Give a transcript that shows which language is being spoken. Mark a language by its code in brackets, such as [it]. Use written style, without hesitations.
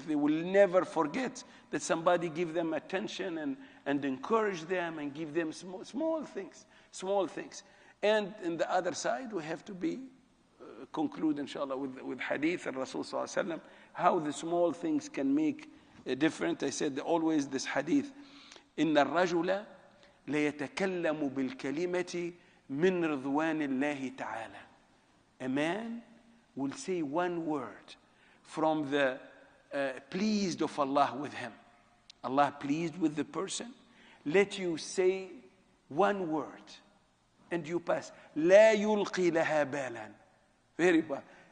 [en] They will never forget that somebody give them attention and encourage them and give them small things. And in the other side, we have to be, conclude inshallah with hadith of Rasul sallallahu alaihi wasallam, how the small things can make a difference. I said always this hadith, [ar] إن الرجل ليتكلم بالكلمة من رضوان الله تعالى. [en] A man will say one word from the pleased of Allah with him. Allah pleased with the person. Let you say one word and you pass. [ar] لا يلقي لها بالا. [en] Very bad.